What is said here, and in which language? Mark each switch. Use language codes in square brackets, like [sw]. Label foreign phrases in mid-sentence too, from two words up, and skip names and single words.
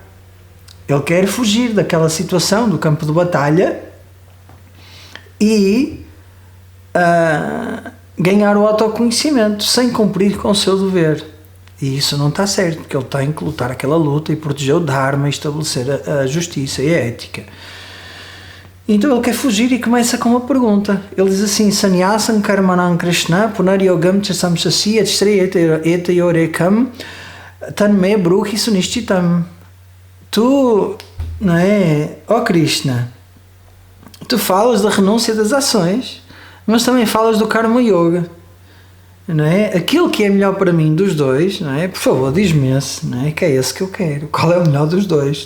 [pt] Ele quer fugir daquela situação do campo de batalha e ganhar o autoconhecimento sem cumprir com o seu dever. E isso não está certo, porque ele tem que lutar aquela luta e proteger o Dharma e estabelecer a justiça e a ética. Então ele quer fugir e começa com uma pergunta. Ele diz assim: [sa] Sannyasam karmanam Krishna punaryogam cha samsasi eta yorekam tanme bruhi sunishchitam. [pt] Tu, não é, ó Krishna, tu falas da renúncia das ações, mas também falas do [sa] Karma Yoga, [pt] não é? Aquilo que é melhor para mim dos dois, não é? Por favor, diz-me esse, não é? Que é esse que eu quero. Qual é o melhor dos dois?